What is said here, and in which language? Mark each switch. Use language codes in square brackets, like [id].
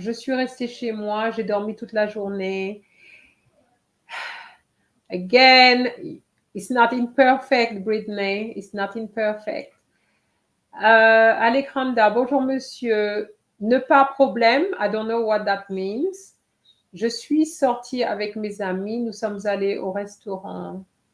[fr] Je suis restée chez moi, j'ai dormi toute la journée. [en] Again, it's not imperfect, Britney. It's not imperfect. Alejandra, [fr] bonjour monsieur. Ne pas problème. [en] I don't know what that means. [fr] Je suis sortie avec mes amis. Nous sommes allés au restaurant.